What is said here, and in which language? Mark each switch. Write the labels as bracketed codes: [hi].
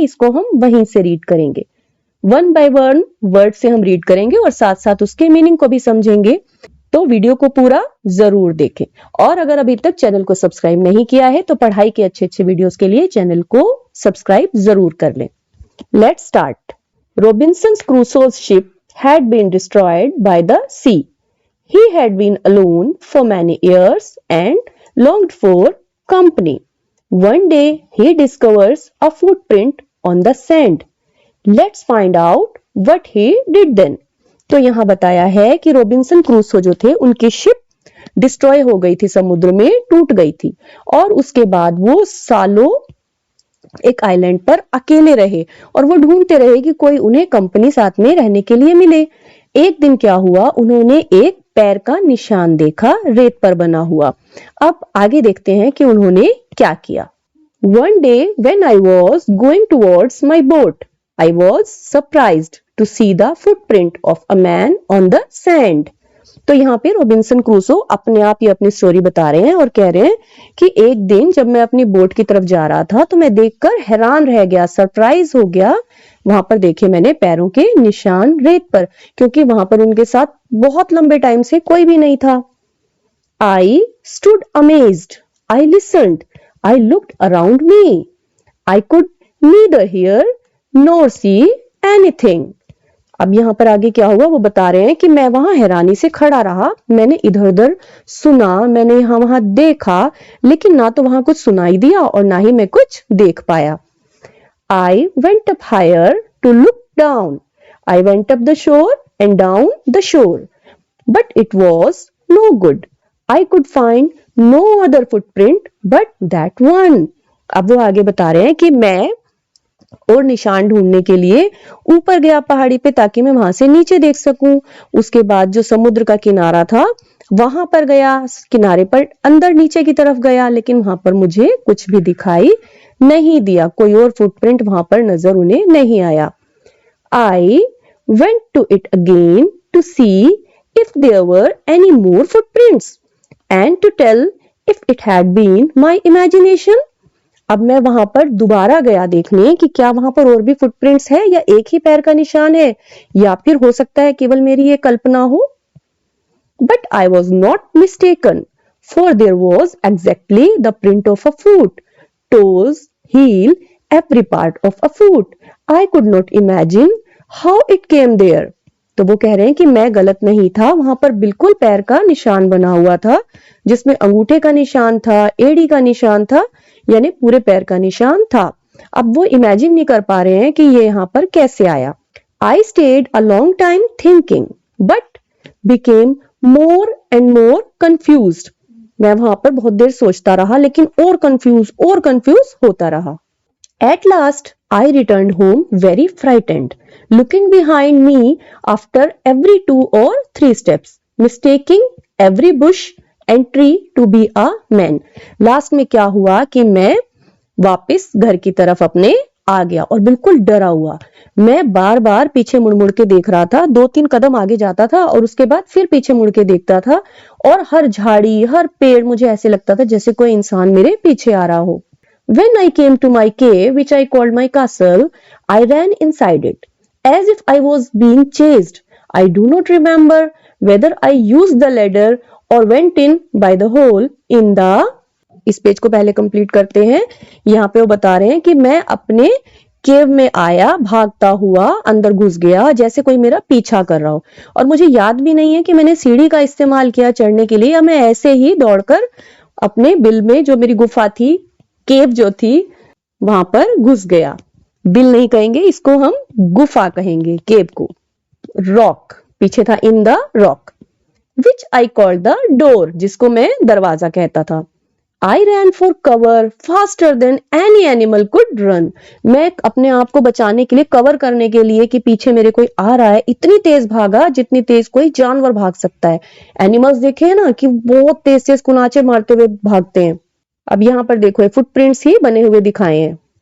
[hi] इसको हम वहीं से रीड करेंगे। वन बाय वन वर्ड से हम रीड करेंगे और साथ साथ उसके मीनिंग को भी समझेंगे। तो वीडियो को पूरा जरूर देखें। और अगर अभी तक चैनल को सब्सक्राइब नहीं किया है तो पढ़ाई के अच्छे अच्छे वीडियोस के लिए चैनल को सब्सक्राइब जरूर कर लें। [en] Let's start. Robinson Crusoe's ship had been destroyed by the sea. He had been alone for many years and longed for company. One day he discovers a footprint on the sand. Let's find out what he did then. [hi] तो यहाँ बताया है कि Robinson Crusoe जो थे उनकी ship destroy हो गई थी, समुद्र में टूट गई थी और उसके बाद वो सालों एक आइलैंड पर अकेले रहे और वो ढूंढते रहे कि कोई उन्हें कंपनी साथ में रहने के लिए मिले। एक दिन क्या हुआ, उन्होंने एक पैर का निशान देखा रेत पर बना हुआ। अब आगे देखते हैं कि उन्होंने क्या किया। [en] One day when I was going towards my boat, I was surprised to see the footprint of a man on the sand. [hi] तो यहाँ पे रॉबिन्सन क्रूसो अपने आप ही अपनी स्टोरी बता रहे हैं और कह रहे हैं कि एक दिन जब मैं अपनी बोट की तरफ जा रहा था तो मैं देखकर हैरान रह गया, सरप्राइज हो गया। वहां पर देखे मैंने पैरों के निशान रेत पर, क्योंकि वहां पर उनके साथ बहुत लंबे टाइम से कोई भी नहीं था। [en] I stood amazed. I listened. I looked around me. I could neither hear nor see anything. [hi] अब यहाँ पर आगे क्या हुआ वो बता रहे हैं कि मैं वहां हैरानी से खड़ा रहा। मैंने इधर उधर सुना, मैंने यहाँ वहां देखा, लेकिन ना तो वहां कुछ सुनाई दिया और ना ही मैं कुछ देख पाया। [en] I went up higher to look down. I went up the shore and down the shore. But it was no good. I could find no other footprint but that one. [hi] अब वो आगे बता रहे हैं कि मैं और निशान ढूंढने के लिए ऊपर गया पहाड़ी पे ताकि मैं वहां से नीचे देख सकूं। उसके बाद जो समुद्र का किनारा था वहां पर गया, किनारे पर अंदर नीचे की तरफ गया, लेकिन वहां पर मुझे कुछ भी दिखाई नहीं दिया, कोई और फुटप्रिंट वहां पर नजर उन्हें नहीं आया। [en] I went to it again to see if there were any more footprints and to tell if it had been my imagination. [hi] अब मैं वहां पर दोबारा गया देखने कि क्या वहां पर और भी फुटप्रिंट्स है या एक ही पैर का निशान है या फिर हो सकता है केवल मेरी ये कल्पना हो। [en] But I was not mistaken, for there was exactly the print of a foot, toes, heel, every part of a foot. I could not imagine how it came there. [hi] तो वो कह रहे हैं कि मैं गलत नहीं था, वहां पर बिल्कुल पैर का निशान बना हुआ था जिसमें अंगूठे का निशान था, एड़ी का निशान था, यानी पूरे पैर का निशान था। अब वो इमेजिन नहीं कर पा रहे हैं कि ये यहाँ पर कैसे आया। [en] I stayed a long time thinking, but became more and more confused. [hi] मैं वहां पर बहुत देर सोचता रहा लेकिन और कंफ्यूज होता रहा। [en] At last, I returned home very frightened, looking behind me after every 2 or 3 steps, mistaking every bush and tree to be a man. [hi] Last में क्या हुआ कि मैं वापस घर की तरफ अपने आ गया और बिल्कुल डरा हुआ। मैं बार बार पीछे मुड़ मुड़ के देख रहा था, 2-3 कदम आगे जाता था और उसके बाद फिर पीछे मुड़ के देखता था और हर झाड़ी हर पेड़ मुझे ऐसे लगता था जैसे कोई इंसान मेरे पीछे आ रहा हो। [en] When I came to my cave, which I called my castle, I ran inside it, as if I was being chased. I do not remember whether I used the ladder or went in by the hole in the... [hi] इस page को पहले complete करते हैं। यहाँ पे वो बता रहे हैं कि मैं अपने केव में आया, भागता हुआ अंदर घुस गया जैसे कोई मेरा पीछा कर रहा हो, और मुझे याद भी नहीं है कि मैंने सीढ़ी का इस्तेमाल किया चढ़ने के लिए या मैं ऐसे ही दौड़कर अपने बिल में जो मेरी गुफा थी, केव जो थी, वहां पर घुस गया। बिल नहीं कहेंगे इसको, हम गुफा कहेंगे केव को। रॉक पीछे था, [en] in the rock, which I called the door, [hi] जिसको मैं दरवाजा कहता था। [en] I ran for cover faster than any animal could run. [hi] मैं अपने आप को बचाने के लिए, कवर करने के लिए कि पीछे मेरे कोई आ रहा है, इतनी तेज भागा जितनी तेज कोई जानवर भाग सकता है। एनिमल्स देखे हैं ना कि बहुत तेज तेज कुनाचे मारते हुए भागते हैं। अब यहाँ पर देखो, फुटप्रिंट्स ही बने हुए दिखाए हैं।